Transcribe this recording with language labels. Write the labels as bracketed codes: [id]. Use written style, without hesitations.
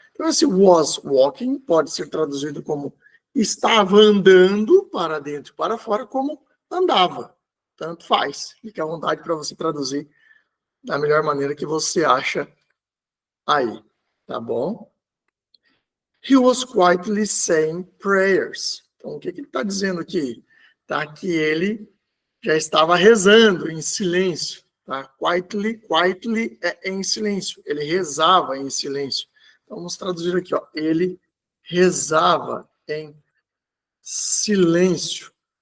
[pt] Então, esse [en] was walking [pt] pode ser traduzido como estava andando para dentro e para fora, como andava. Tanto faz. Fique à vontade para você traduzir da melhor maneira que você acha aí. Tá bom? [en] He was quietly saying prayers. [pt] Então, o que ele está dizendo aqui? Tá que ele já estava rezando em silêncio. Tá? Quietly é em silêncio. Ele rezava em silêncio. Então, vamos traduzir aqui. Ó. Ele rezava em silêncio.